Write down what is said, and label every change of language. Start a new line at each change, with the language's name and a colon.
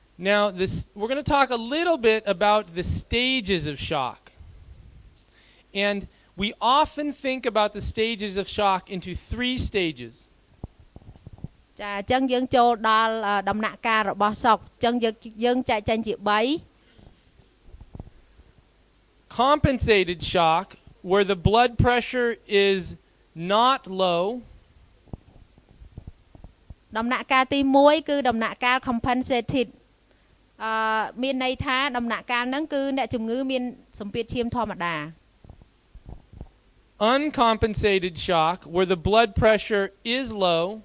English: Now, we're going to talk a little bit about the stages of shock. And we often think about the stages of shock into 3 stages.
Khmer: ចាអញ្ចឹងយើងចូលដល់ដំណាក់កាលរបស់សោកអញ្ចឹងយើងចែកចេញជា 3
English: Compensated shock, where the blood pressure is not low.
Khmer: ដំណាក់កាលទី1គឺដំណាក់កាល compensated មានន័យថាដំណាក់កាលហ្នឹងគឺអ្នកជំងឺមានសម្ពាធឈាមធម្មតា
English: Uncompensated shock, where the blood pressure is low.